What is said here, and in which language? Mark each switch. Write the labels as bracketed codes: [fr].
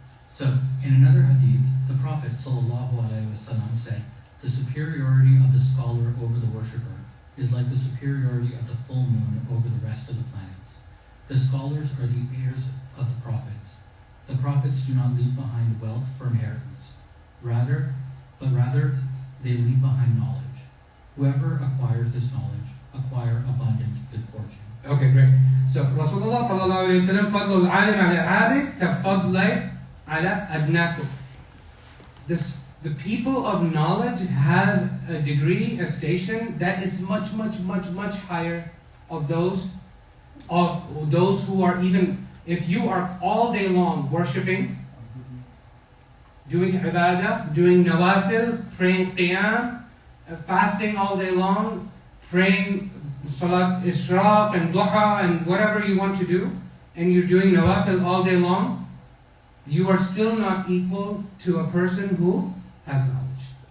[en] So, in another hadith, the Prophet ﷺ said, the superiority of the scholar over the worshipper is like the superiority of the full moon over the rest of the planets. The scholars are the heirs of the prophets. The prophets do not leave behind wealth for inheritance. Rather, they leave behind knowledge. Whoever acquires this knowledge acquire abundant good fortune. Okay, great. [ar] So, Rasulullah sallallahu alayhi wa sallam, فَضْلُ الْعَالِمِ عَلَى الْعَابِدِ كَفَضْلِ عَلَى أَدْنَاكُمْ. [en] The people of knowledge have a degree, a station that is much higher of those who are even, if you are all day long worshipping, doing ibadah, doing nawafil, praying qiyam, fasting all day long, praying salat ishraq and duha and whatever you want to do, and you're doing nawafil all day long, you are still not equal to a person who has knowledge.